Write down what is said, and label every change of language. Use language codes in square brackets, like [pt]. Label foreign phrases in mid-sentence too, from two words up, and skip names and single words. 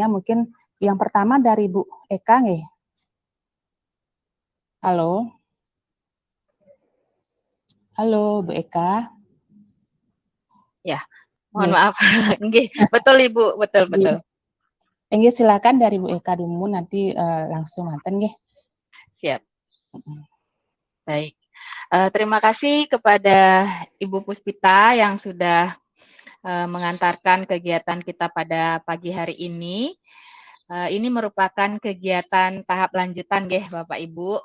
[id] Mungkin yang pertama dari Bu Eka nggih. Halo. Halo Bu Eka. Ya, mohon maaf. Nggih, betul Ibu, betul. Nggih, silakan dari Bu Eka dulu, nanti langsung manten nggih. Siap. Baik. Terima kasih kepada Ibu Puspita yang sudah mengantarkan kegiatan kita pada pagi hari ini. Ini merupakan kegiatan tahap lanjutan nggih Bapak Ibu.